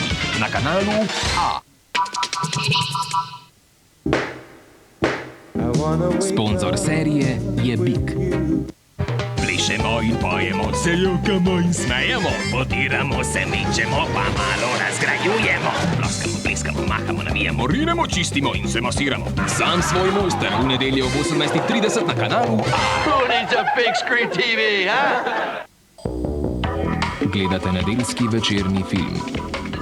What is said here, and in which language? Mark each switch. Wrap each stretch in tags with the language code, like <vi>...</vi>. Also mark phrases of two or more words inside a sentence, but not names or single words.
<sl>na kanalu A. Sponzor serije je Big. Plešemo in pojemo, se jokamo in smejemo, potiramo se, mečemo, pa malo razgrajujemo. Ploskamo, pleskamo, mahamo, navijamo, rinemo, čistimo in se masiramo. Sam svoj mojster v nedeljo ob 18:30 na kanalu A.</sl> <en>Who needs a big screen TV, huh?</en> <sl>Gledate nedeljski večerni film.</sl>